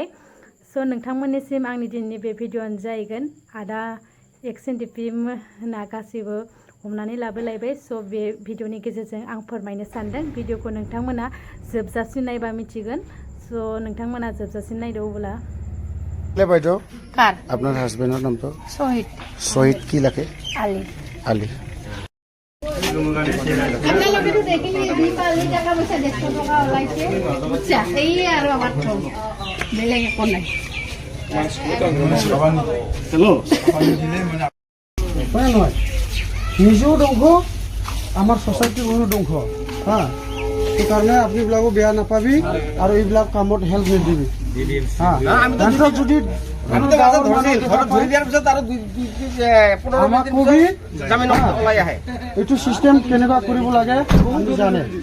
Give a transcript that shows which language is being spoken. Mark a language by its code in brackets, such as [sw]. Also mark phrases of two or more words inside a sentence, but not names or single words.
[brx] स' नोंथांमोननिसिम आंनि दिनैनि बे भिडिअआनो जाहैगोन आदा एक्स एनडिपि मोना गासैबो हमनानै लाबोलायबाय। स' बे भिडिअनि गेजेरजों आं फोरमायनो सानदों। भिडिअखौ नोंथांमोना जोबजासिम नायबा मिथिगोन। स' नोंथांमोना जोबजासिम नायदो अब्ला। [bn] বাইদেউ আপনার হাজবেন্ডের নাম তো শহীদ কি লাগে? আলী। আলী। নিজেও ধ্বংস আমার সোসাইটির ধ্বংস, হ্যাঁ। [as] সেইকাৰণে আপুনিবিলাকো বেয়া নাপাবি আৰু এইবিলাক কামত হেল্প নিদিবি। এইটো চিষ্টেম কেনেকুৱা কৰিব লাগে আমি জানে।